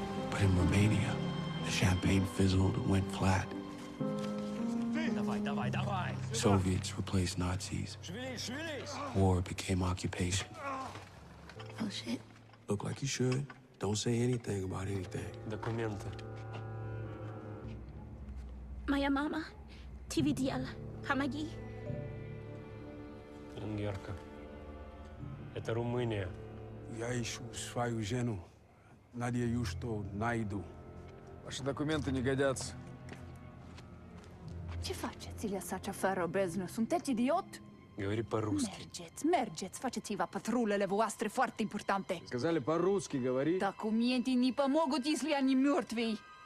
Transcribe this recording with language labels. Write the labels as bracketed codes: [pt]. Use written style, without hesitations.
[en] But in Romania, the champagne fizzled and went flat. Soviets replaced Nazis. War became occupation. Oh, shit. Look like you should. Don't say anything about anything. [ru] Документы. Моя мама, ти видела, помоги. Венгерка. Это Румыния. Я ищу свою жену. Надеюсь, что найду. Ваши документы не годятся. [ro] Ce faceți, lăsați afară beznă? Sunteți idiot? [ru] Говори по-русски. [ro] Mergeți, faceți-vă patrulele voastre foarte importante. [ru] Сказали по-русски говори. Документы не помогут, если они мертвы.